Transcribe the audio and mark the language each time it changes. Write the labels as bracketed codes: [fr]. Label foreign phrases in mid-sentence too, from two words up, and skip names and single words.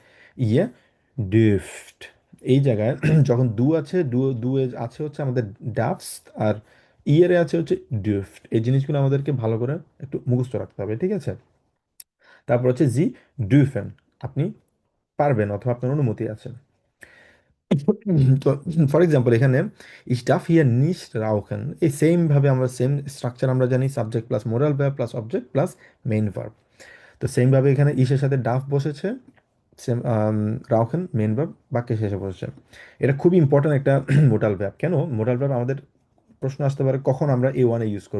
[de] ihr dürft, [bn] এই জায়গায় যখন দু আছে, দু এ আছে হচ্ছে আমাদের ডাফস, আর ইয়েরে আছে হচ্ছে ডুফট। এই জিনিসগুলো আমাদেরকে ভালো করে একটু মুখস্থ রাখতে হবে, ঠিক আছে? তারপর হচ্ছে [de] Sie dürfen, [bn] আপনি পারবেন অথবা আপনার অনুমতি আছে। [de] তো [en] for example [de] এখানে ich darf hier nicht rauchen, [bn] এই সেম ভাবে আমরা [en] same structure [bn] আমরা জানি, [en] subject plus moral verb plus object plus main verb. [bn] তো সেম ভাবে এখানে ইসের সাথে ডাফ বসেছে, সেম রাউখেন [en] main verb [bn] বাক্যের শেষে বসেছে। এটা খুবই ইম্পর্ট্যান্ট একটা [en] modal verb. [bn] কেন [en] modal verb [bn] আমাদের প্রশ্ন আসতে পারে কখন আমরা A1 ইউজ করব।